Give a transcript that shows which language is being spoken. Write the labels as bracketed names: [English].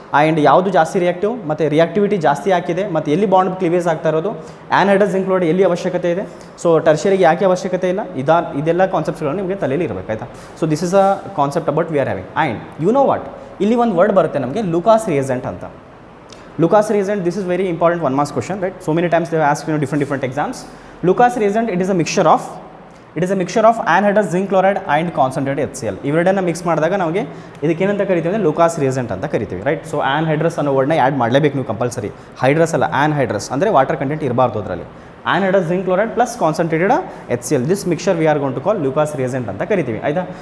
[Kannada] And ಯಾವುದು ಜಾಸ್ತಿ reactive ಮತ್ತು ರಿಯಾಕ್ಟಿವಿಟಿ ಜಾಸ್ತಿ ಹಾಕಿದೆ ಮತ್ತು ಎಲ್ಲಿ ಬಾಂಡ್ ಕ್ಲೀವೇಜ್ ಆಗ್ತಾ ಇರೋದು, ಆನ್ಹೈಡ್ರಸ್ ಜಿಂಕ್ ಕ್ಲೋರೈಡ್ ಎಲ್ಲಿ ಅವಶ್ಯಕತೆ ಇದೆ, ಸೊ ಟರ್ಷರಿಗೆ ಯಾಕೆ ಅವಶ್ಯಕತೆ ಇಲ್ಲ, ಇದೆಲ್ಲ ಕಾನ್ಸೆಪ್ಟ್ಸ್ಗಳು ನಿಮಗೆ ತಲೆಯಲ್ಲಿ ಇರಬೇಕಾಯ್ತಾ. [English] So this is a concept about we are having. And you know what, [Kannada] ಇಲ್ಲಿ ಒಂದು ವರ್ಡ್ ಬರುತ್ತೆ ನಮಗೆ, ಲೂಕಾಸ್ ರಿಯೇಜೆಂಟ್ ಅಂತ. [English] Lucas reagent, this is very important 1 marks question, right? So many times they have asked different exams. Lucas reagent, it is a mixture of it is a mixture of anhydrous zinc chloride and concentrated HCl. [Kannada] ಇವೆರಡನ್ನ mix ಮಾಡಿದಾಗ ನಮಗೆ ಇದಕ್ಕೇನಂತ ಕರಿತೀವಿ ಅಂದರೆ Lucas reagent ಅಂತ ಕರಿತೀವಿ, right. So ಆನ್ಹೈಡ್ರಸ್ ಅನ್ನೋ ವರ್ಡ್ನ add ಮಾಡಲೇಬೇಕು ನೀವು compulsory. ಹೈಡ್ರಸ್ ಅಲ್ಲ, ಆನ್ಹೈಡ್ರಸ್ ಅಂದರೆ ವಾಟರ್ ಕಂಟೆಂಟ್ ಇರಬಾರ್ದು ಅದರಲ್ಲಿ. [English] anhydrous zinc chloride plus concentrated HCl, this mixture we are gone to call Lucas reagent [Kannada] ಅಂತ ಕರಿತೀವಿ, ಆಯಿತಾ.